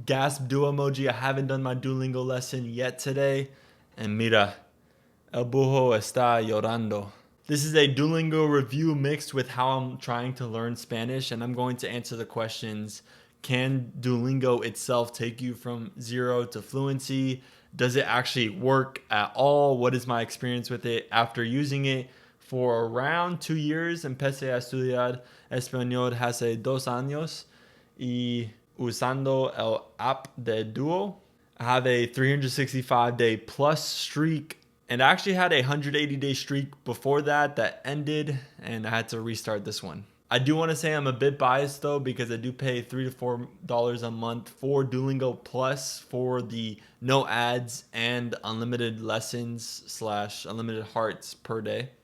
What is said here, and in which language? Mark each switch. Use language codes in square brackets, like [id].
[en] gasp duo emoji. I haven't done my Duolingo lesson yet today. [es] And mira, el buho está llorando. [en] This is a Duolingo review mixed with how I'm trying to learn Spanish, and I'm going to answer the questions. Can Duolingo itself take you from zero to fluency? Does it actually work at all? What is my experience with it after using it for around 2 years? [es] Empecé a estudiar español hace 2 años y usando el app de Duo. [en] I have a 365-day plus streak, and I actually had a 180-day streak before that ended, and I had to restart this one. I do want to say I'm a bit biased though, because I do pay $3 to $4 a month for Duolingo Plus for the no ads and unlimited lessons / unlimited hearts per day.